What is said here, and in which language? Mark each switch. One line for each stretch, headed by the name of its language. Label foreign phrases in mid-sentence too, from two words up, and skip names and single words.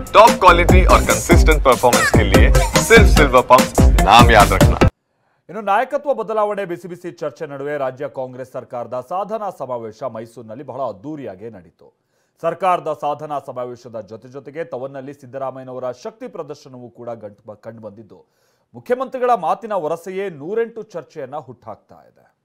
English: top quality
Hindi: और
English: consistent performance
Hindi: के लिए सिर्फ सिल्वर पंप नाम याद रखना।
Kannada: ಇನ್ನು ನಾಯಕತ್ವ ಬದಲಾವಣೆ ಬಿಸಿ ಬಿಸಿ ಚರ್ಚೆ ನಡುವೆ ರಾಜ್ಯ ಕಾಂಗ್ರೆಸ್ ಸರ್ಕಾರದ ಸಾಧನಾ ಸಮಾವೇಶ ಮೈಸೂರಿನಲ್ಲಿ ಬಹಳ ಅದ್ದೂರಿಯಾಗಿ ನಡೆಯಿತು. ಸರ್ಕಾರದ ಸಾಧನಾ ಸಮಾವೇಶದ ಜೊತೆಗೆ ತವನ್ನಲ್ಲಿ ಸಿದ್ದರಾಮಯ್ಯನವರ ಶಕ್ತಿ ಪ್ರದರ್ಶನವೂ ಕೂಡ ಕಂಡುಬಂದಿದ್ದು ಮುಖ್ಯಮಂತ್ರಿಗಳ ಮಾತಿನ ವರಸೆಯೇ 108 ಚರ್ಚೆಯನ್ನ ಹುಟ್ಟಾಕ್ತಾ ಇದೆ.